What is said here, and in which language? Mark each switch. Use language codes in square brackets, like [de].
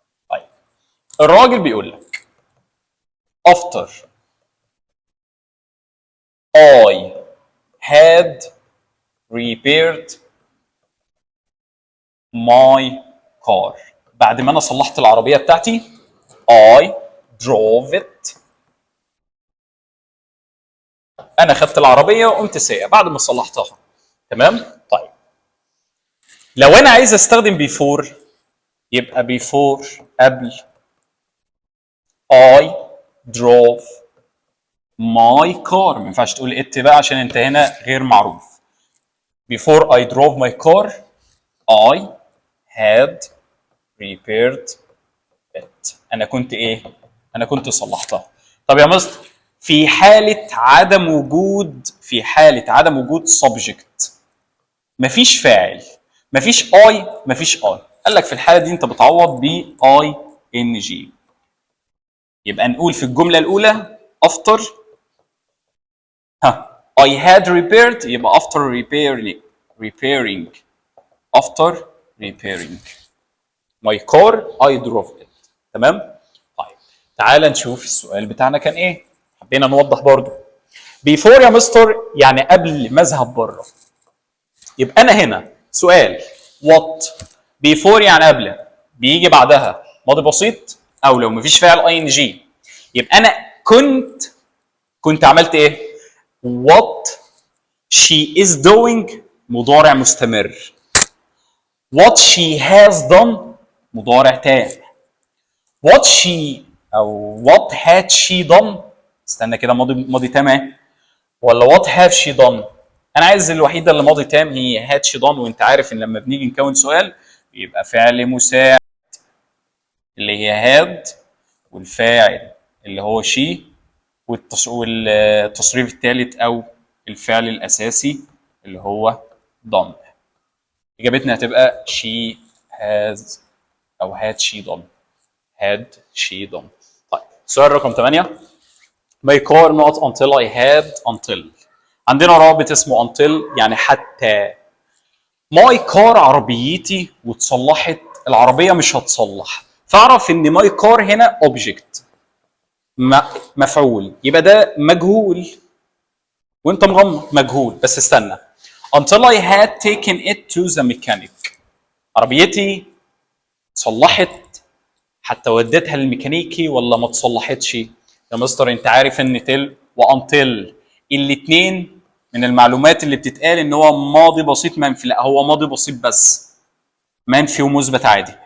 [ar] طيب الراجل بيقول لك [en] after I had repaired my car. [ar] بعد ما انا صلحت العربيه بتاعتي [en] I drove it. [ar] انا خدت العربيه وقمت سايقها بعد ما صلحتها. تمام؟ طيب لو انا عايز استخدم بيفور يبقى بيفور قبل [en] I drove my car. [ar] ما ينفعش تقول ات بقى عشان انت هنا غير معروف. [en] Before I drove my car I had repaired it. [ar] انا كنت ايه؟ انا كنت صلحتها. طب يا مستر في حالة عدم وجود subject مفيش فاعل مفيش مفيش قال لك في الحالة دي انت بتعوض ب ing. يبقى نقول في الجملة الأولى [en] after I had repaired يبقى after repairing. after repairing. my car I drove it. [ar] تمام؟ طيب تعال نشوف السؤال بتاعنا كان ايه؟ حبينا نوضح برضو. before يا مستر يعني قبل ما اذهب بره. يبقى انا هنا سؤال [en] what before [ar] يعني قبل، بيجي بعدها ماضي بسيط او لو مفيش فعل ing. يبقى انا كنت عملت ايه؟ [en] what she is doing [ar] مضارع مستمر. [en] what she has done [ar] مضارع تام. what she او [en] what had she done، [ar] استنى كده، ماضي تام اهي، ولا [en] what have she done؟ [ar] انا عايز الوحيده اللي ماضي تام هي [en] had she done، [ar] وانت عارف ان لما بنيجي نكون سؤال يبقى فعل مساعد اللي هي had، والفاعل اللي هو she، والتصريف الثالث او الفعل الاساسي اللي هو done. اجابتنا هتبقى [en] she has او had she done. had she done. [ar] طيب سؤال رقم 8. [en] my car not until I had until. [ar] عندنا رابط اسمه until يعني حتى. my car عربيتي واتصلحت، العربيه مش هتصلح، فاعرف ان my car هنا object مفعول، يبقى ده مجهول وانت مغمض مجهول. بس استنى، [en] until I had taken it to the mechanic. [ar] عربيتي صلحت حتى وديتها للميكانيكي ولا ما تصلحتش؟ يا مستر انت عارف ان تل وانتل الاثنين من المعلومات اللي بتتقال ان هو ماضي بسيط منفي، لا هو ماضي بسيط بس منفي ومثبت عادي.